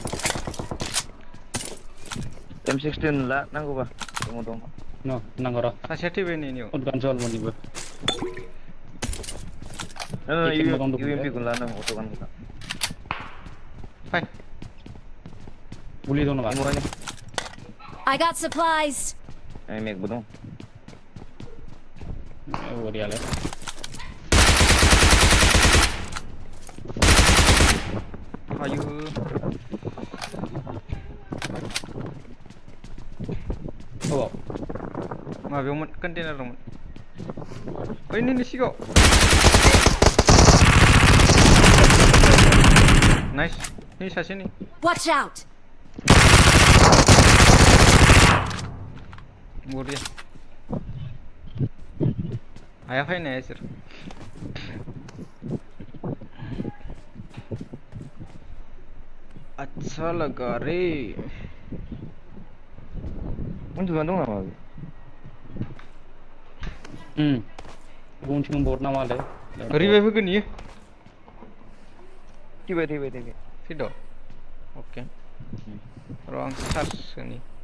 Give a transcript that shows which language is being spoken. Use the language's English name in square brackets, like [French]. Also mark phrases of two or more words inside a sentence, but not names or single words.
[Bodo] M16 ला नांगौबा दङ न नांगौ र सासेया थैबाय नैनियाव उदगान जलमनिबो UMP खौ लानो अट'गान खौ फाय बुलि दं नामा [English] I got supplies. [Bodo] मेगबो दं बरियालै आयु अ माबायावमोन कन्टेनार दंमोन ओइ नैनि सिगाङाव नाइस नै सासे नै [English] Watch out. [Bodo] बरिया हाया फैनाया इसोर [Hindi] अच्छा लगा रे [Bodo] उन्दुना दं नामा गुबुनथिं बर्ड नामालै रिभाइभ होगोन इयो थैबाय फैद' अके र' आं चार्ज होनि